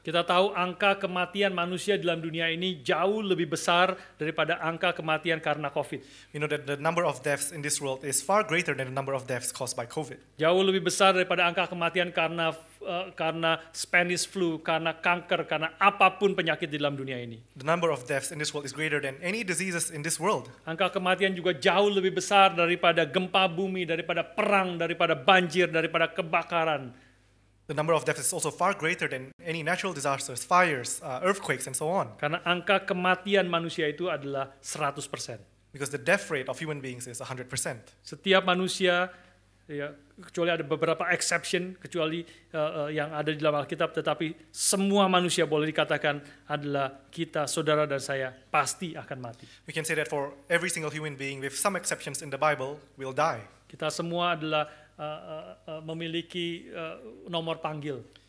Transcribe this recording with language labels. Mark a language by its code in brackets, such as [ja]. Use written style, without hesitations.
[id] Kita tahu angka kematian manusia dalam dunia ini jauh lebih besar daripada angka kematian karena COVID. [en] We know that the number of deaths in this world is far greater than the number of deaths caused by COVID. [id] Jauh lebih besar daripada angka kematian karena Spanish flu, karena kanker, karena apapun penyakit di dalam dunia ini. [en] The number of deaths in this world is greater than any diseases in this world. [id] Angka kematian juga jauh lebih besar daripada gempa bumi, daripada perang, daripada banjir, daripada kebakaran. [en] The number of deaths is also far greater than any natural disasters, fires, earthquakes, and so on. [id] Karena angka kematian manusia itu adalah 100%. [en] Because the death rate of human beings is 100%. [id] Setiap manusia, ya, kecuali ada beberapa exception, kecuali yang ada di dalam Alkitab, tetapi semua manusia boleh dikatakan adalah kita, saudara dan saya, pasti akan mati. [en] We can say that for every single human being, with some exceptions in the Bible, will die. [id] Kita semua adalah memiliki nomor panggil.